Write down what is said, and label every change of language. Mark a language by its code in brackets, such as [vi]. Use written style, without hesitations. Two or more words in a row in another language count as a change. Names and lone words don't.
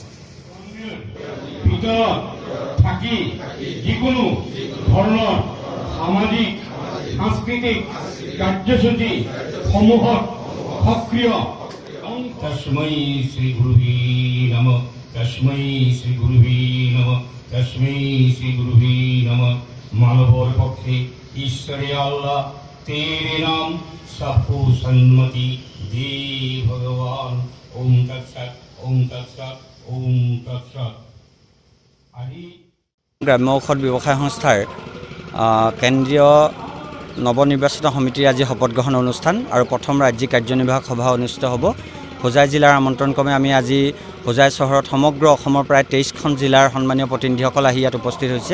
[as] ভিতৰত থাকি যিকোনো ধৰণৰ সামাজিক সাংস্কৃতিক কাৰ্যসূচী সমূহত সক্ৰিয় [sa] তস্मै শ্ৰী গুৰুভি নমঃ তস্मै শ্ৰী গুৰুভি নমঃ তস্मै শ্ৰী গুৰুভি নমঃ [as] মানৱৰ পক্ষে [hi] ईश्वर अल्लाह तेरे नाम सबको सन्मति दे भगवान [sa] ओम तत्सत ओम तत्सत ओम तत्सत আজি [as] গ্ৰাম্য ঔষধ ব্যৱসায় সংস্থাৰ কেন্দ্ৰীয় নৱনিৰ্বাচিত সমিতিৰ আজি শপত গ্ৰহণ অনুষ্ঠান আৰু প্ৰথম ৰাজ্যিক কাৰ্যনিৰ্বাহক সভা অনুষ্ঠিত হ'ব। হোজাই জিলাৰ আমন্ত্ৰণক্ৰমে আমি আজি হোজাই চহৰত সমগ্ৰ অসমৰ প্ৰায় 23খন জিলাৰ সন্মানীয় প্ৰতিনিধিসকল আহি ইয়াত উপস্থিত হৈছে।